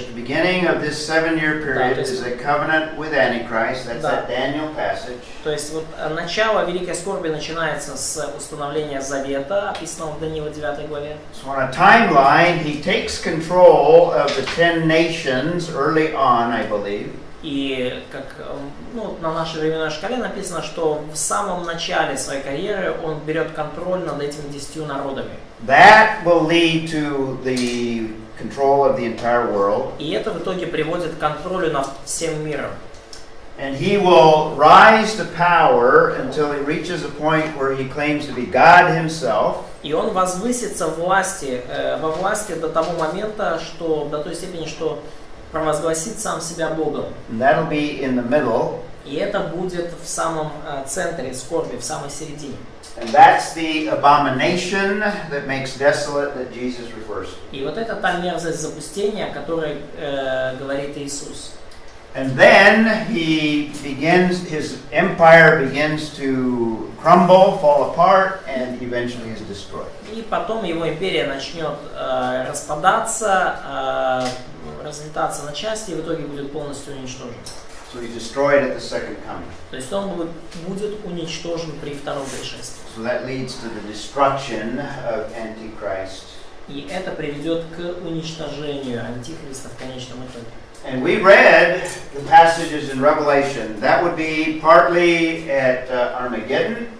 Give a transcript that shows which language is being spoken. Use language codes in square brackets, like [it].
[en] At the beginning of this 7-year period is a covenant with Antichrist. That's that Daniel passage. [ru] То есть вот начало Великой Скорби начинается с установления завета, описанного в Даниила 9 главе. [en] So on a timeline, he takes control of the 10 nations early on, I believe. [ru] И как на нашей временной шкале написано, что в самом начале своей карьеры он берет контроль над этими 10 народами. [en] That will lead to the control of the entire world. [ru] И это в итоге приводит к контролю над всем миром. [en] And he will rise to power until he reaches a point where he claims to be God himself. [ru] И он возвысится во власти до того момента, до той степени, что провозгласит сам себя Богом. [en] And that'll be in the middle. [ru] И это будет в самом центре скорби, в самой середине. [en] And that's the abomination that makes desolate that Jesus refers to. [ru] И вот это та мерзость запустения, о которой говорит Иисус. [en] And then his empire begins to crumble, fall apart, and eventually is destroyed. [ru] И потом его империя начнет распадаться, разлетаться на части и в итоге будет полностью уничтожен. [en] So he's destroyed at the second coming. [ru] То есть он будет уничтожен при втором пришествии. [en] So that leads to the destruction of Antichrist. [ru] И это приведет к уничтожению Антихриста в конечном итоге. [en] And we read the passages in Revelation. That would be partly at Armageddon.